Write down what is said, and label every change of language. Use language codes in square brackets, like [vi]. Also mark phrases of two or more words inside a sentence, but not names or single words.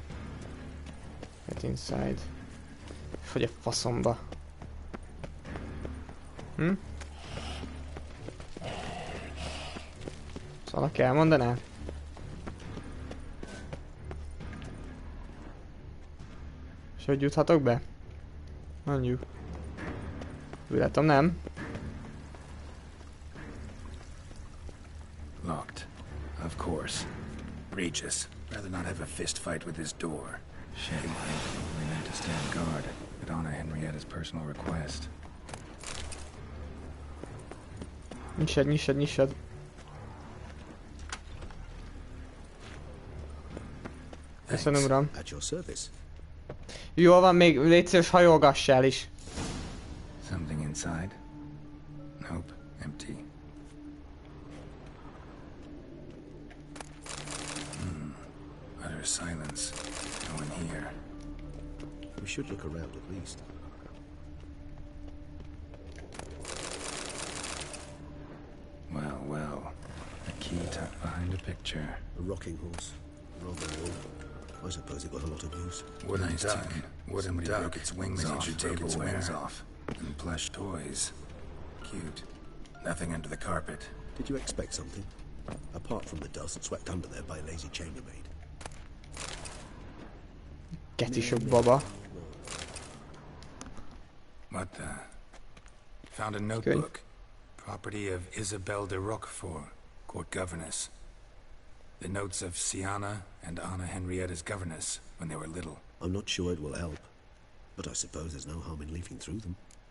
[en] Get inside. [hu] Hogy a faszomba. Szóval kell mondaná? És hogy juthatok be? Mondjuk. Úgy látom, nem. [en] Locked. Of course. Regis. Rather not have a fist fight with this door. Shame. We meant to stand guard, but honor Henrietta's personal request. [hu] Nyissad, nyissad, nyissad. Köszönöm, uram. [en] At your service. [hu] Jól van, még légy szíves, hajolgassál is. [en] Something inside? Nope. Empty. Utter silence. No one here. We should look around at least. Well, well. A key tucked behind a picture. A rocking horse. Rather old. I suppose it got a lot of use. Wooden duck. Somebody broke its wings off. And plush toys. Cute. Nothing under the carpet. Did you expect something? Apart from the dust swept under there by a lazy chambermaid. [hu] Geci sok baba. [en] What the? Found a notebook. Property of Isabelle de Roquefort, court governess. The notes of Siana and Anna Henrietta's governess when they were little. I'm not sure it will help, but I suppose there's no harm in leafing through them.